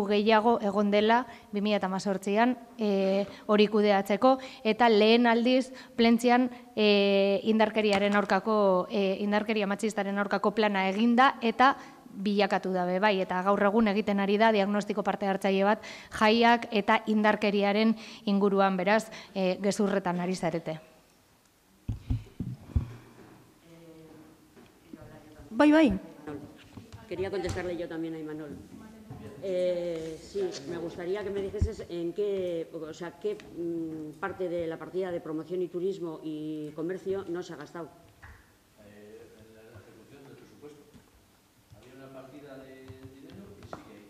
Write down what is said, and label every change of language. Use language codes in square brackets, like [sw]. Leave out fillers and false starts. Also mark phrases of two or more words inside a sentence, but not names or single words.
[eu] gehiago egon dela 2018an hori kudeatzeko, eta lehen aldiz Plentzian indarkeriaren aurkako, indarkeria matxistaren aurkako plana eginda, eta bilakatu da bai, eta gaur egun egiten ari da diagnostiko parte hartzaile bat jaiak eta indarkeriaren inguruan, beraz, gezurretan ari zarete. Bai. [es] Quería contestarle yo también a Imanol. Sí, me gustaría que me dijeses en qué, o sea, qué parte de la partida de promoción y turismo y comercio no se ha gastado. En la ejecución del presupuesto. Había una partida de dinero y sigue ahí.